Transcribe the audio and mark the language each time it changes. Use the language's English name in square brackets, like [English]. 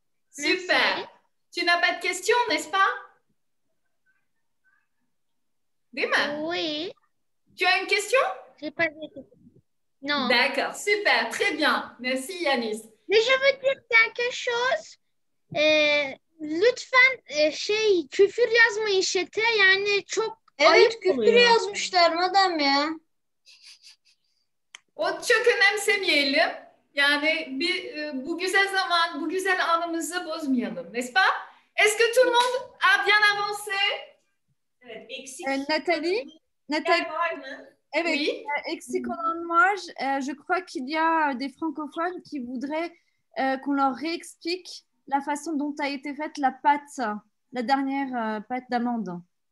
[French] Super. Merci. Tu n'as pas de questions, n'est-ce pas? Dis-moi. Oui. Tu as une question? J'ai pas de questions. Non. D'accord, super, très bien. Merci Yanis. Mais je veux dire quelque chose. [Turkish] Lütfen küfür yazmayın chat'e. Yani çok evet, küfür yazmışlar madem ya. O çok önemsemeyelim. Yani bu güzel zaman, bu güzel anımızı bozmayalım. [French] N'est-ce pas? Est-ce que tout le monde a bien avancé? [Turkish] Evet, eksik. Nathalie var mı? Evet, [French] oui. [Turkish] Eksik olan var. [French] Je crois qu'il y a des francophones qui voudraient qu'on leur réexplique la façon dont a été faite la pâte, la dernière pâte d'amande.